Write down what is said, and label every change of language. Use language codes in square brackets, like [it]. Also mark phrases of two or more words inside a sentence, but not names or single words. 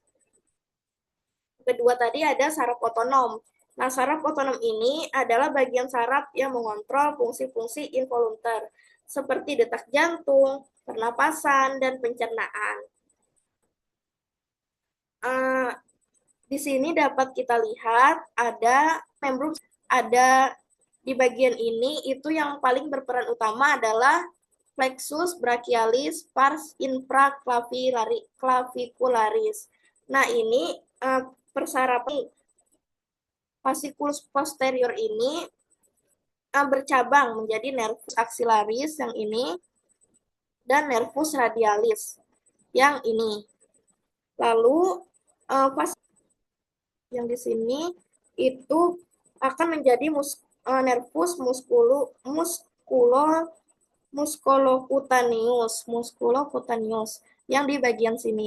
[id] Kedua tadi ada saraf otonom. Nah, saraf otonom ini adalah bagian saraf yang mengontrol fungsi-fungsi involunter, seperti detak jantung, pernapasan, dan pencernaan. Di sini dapat kita lihat ada membran, ada di bagian ini itu yang paling berperan utama adalah [la] plexus brachialis pars infraclavicularis. [id] Nah, ini persarafan [la] fasciculus posterior [id] ini bercabang menjadi [la] nervus axillaris [id] yang ini dan [la] nervus radialis [id] yang ini. Lalu yang di sini itu akan menjadi [la] nervus musculocutaneous [id] yang di bagian sini.